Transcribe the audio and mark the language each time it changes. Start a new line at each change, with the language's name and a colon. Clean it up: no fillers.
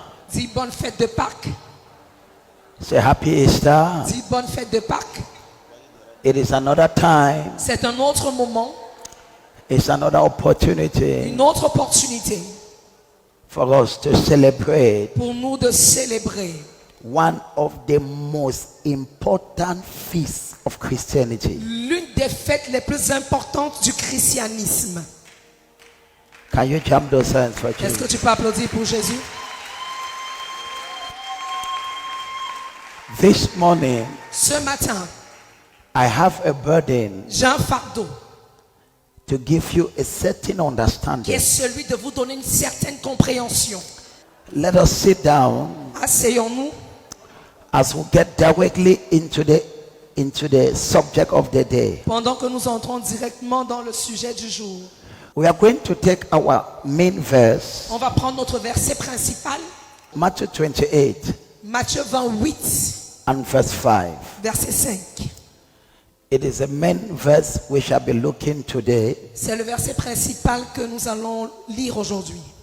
French: Dis bonne fête de Pâques.
English: Say happy Easter.
French: Dis bonne fête de Pâques.
English: It is another time.
French: C'est un autre moment,
English: It's another opportunity
French: une autre opportunité
English: for us to celebrate
French: pour nous de célébrer
English: one of the most important feasts of Christianity.
French: l'une des fêtes les plus importantes du christianisme.
English: Can you jump those hands for
French: Est-ce que
English: Jesus?
French: tu peux applaudir pour Jésus?
English: This morning,
French: Ce matin,
English: I have a burden
French: j'ai un fardeau
English: to give you a certain
French: qui est
English: understanding.
French: celui de vous donner une certaine compréhension.
English: Let us sit down
French: Asseyons-nous
English: as we get directly into the subject of the day.
French: pendant que nous entrons directement dans le sujet du jour.
English: We are going to take our main verse,
French: On va prendre notre verset principal,
English: Matthew 28
French: Matthieu 28,
English: and verse 5.
French: verset 5.
English: It is a main verse we shall be looking today.
French: C'est le verset principal que nous allons lire aujourd'hui.